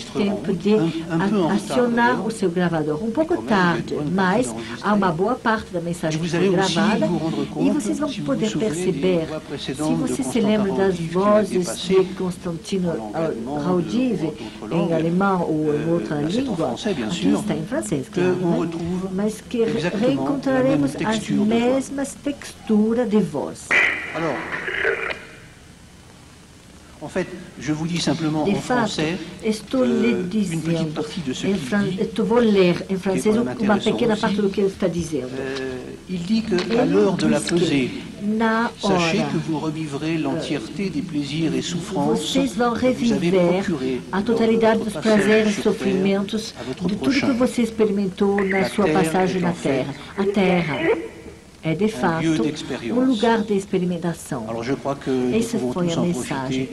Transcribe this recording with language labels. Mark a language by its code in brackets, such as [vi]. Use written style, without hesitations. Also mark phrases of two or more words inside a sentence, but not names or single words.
[pt] tempo de acionar o seu gravador um pouco tarde, mas há uma boa parte da mensagem que foi gravada e vocês vão poder perceber, se você se lembra das vozes de Constantino Raudive em alemão ou em outra língua, aqui está em francês, claro, mas que reencontraremos as mesmas texturas de voz. [fr] Alors, en fait, je vous dis simplement en français une petite partie de ce qu'il dit. [pt] Vou ler em francês uma pequena parte do que ele está dizendo. [fr] Il dit qu'à l'heure de la pesée, sachez que vous revivrez l'entièreté des plaisirs et souffrances [pt] vocês vão reviver a totalidade dos prazeres e sofrimentos de tudo que você experimentou na sua passagem na Terra. A Terra é, de fato, um lugar de experimentação. Essa foi a mensagem.